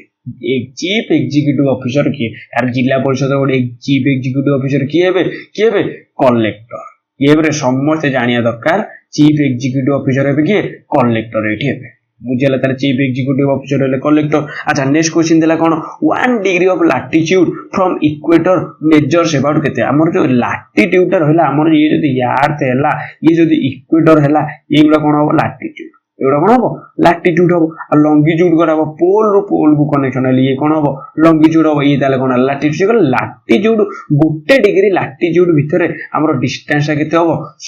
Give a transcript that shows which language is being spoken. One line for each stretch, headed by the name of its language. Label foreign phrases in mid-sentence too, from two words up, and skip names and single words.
English: chief executive officer
Odia: କିଏ? ଆର ଜିଲ୍ଲା ପରିଷଦ ଗୋଟେ
English: chief executive officer
Odia: କିଏ ହେବେ? କଲେକ୍ଟର। କିଏ ହେବେ? ସମସ୍ତେ ଜାଣିବା ଦରକାର
English: chief executive officer
Odia: ହେବେ କିଏ? କଲେକ୍ଟର ଏଠି ହେବେ। ବୁଝିଲା ତାହେଲେ
English: chief executive officer
Odia: ହେଲେ କଲେକ୍ଟର।
English: ଆଚ୍ଛା next question
Odia: ଦେଲା କଣ
English: 1 degree of latitude from equator measures about କେତେ?
Odia: ଆମର ଯୋଉ ଲାଟିଟ୍ୟୁଡ ଟା ରହିଲା ଆମର ଇଏ ଯଦି ୟାର୍ଥ ହେଲା ଇଏ ଯଦି ଇକ୍ୱେଟର ହେଲା ଏଇଗୁଡା କଣ ହବ ଲାଟିଟ୍ୟୁଡ, ଏଗୁଡା କଣ ହବ ଲାଟିଟ୍ୟୁଡ ହବ। ଆଉ ଲଙ୍ଗିଟ୍ୟୁଡ କଣ ହବ? ପୋଲ ରୁ ପୋଲ କୁ କନେକ୍ସନ ହେଲେ ଇଏ କଣ ହବ ଲଙ୍ଗିଟ୍ୟୁଡ ହବ। ଇଏ ତାହେଲେ କଣ ଲାଟିଟ୍ୟୁଡ? ଲାଟିଟ୍ୟୁଡ 1 degree ଲାଟିଟ୍ୟୁଡ ଭିତରେ ଆମର ଡିଷ୍ଟାନ୍ସ ଟା କେତେ ହବ?